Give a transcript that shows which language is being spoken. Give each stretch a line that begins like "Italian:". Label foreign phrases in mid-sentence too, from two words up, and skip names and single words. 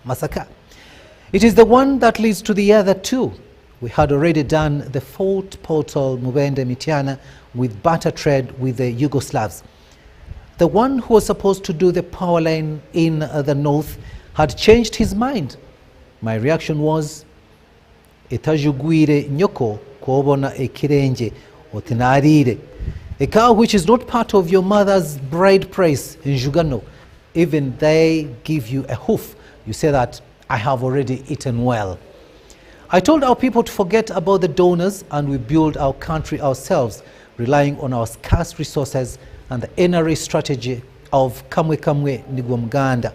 English: It is the one that leads to the other two. We had already done the Fort Portal Mubende Mitiana with barter trade with the Yugoslavs. The one who was supposed to do the power line in the north had changed his mind. My reaction was,
Nyankole: Etajugwire nyoko kuobona ekirenje otinarire.
English: A cow which is not part of your mother's bride price in Jugano, even they give you a hoof, you say that I have already eaten well. I told our people to forget about the donors and we build our country ourselves, relying on our scarce resources and the NRA strategy of
Nyankole: Kamwe Kamwe Nigwamganda.